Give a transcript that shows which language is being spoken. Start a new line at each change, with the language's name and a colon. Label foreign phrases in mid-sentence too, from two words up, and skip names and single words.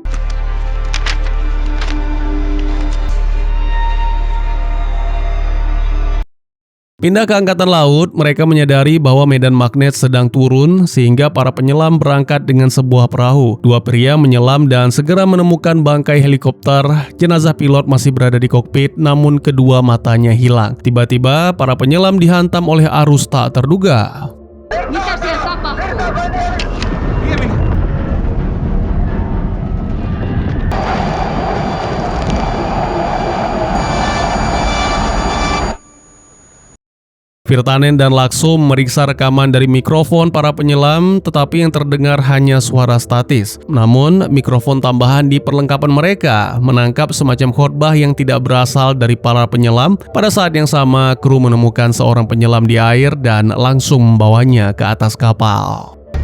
Indonesian: Pindah ke angkatan laut, mereka menyadari bahwa medan magnet sedang turun sehingga para penyelam berangkat dengan sebuah perahu. Dua pria menyelam dan segera menemukan bangkai helikopter. Jenazah pilot masih berada di kokpit, namun kedua matanya hilang. Tiba-tiba para penyelam dihantam oleh arus tak terduga.
Finnish: Mitä siellä tapahtuu?
Indonesian: Virtanen dan Laakso memeriksa rekaman dari mikrofon para penyelam, tetapi yang terdengar hanya suara statis. Namun, mikrofon tambahan di perlengkapan mereka menangkap semacam khotbah yang tidak berasal dari para penyelam. Pada saat yang sama, kru menemukan seorang penyelam di air dan langsung membawanya ke atas kapal.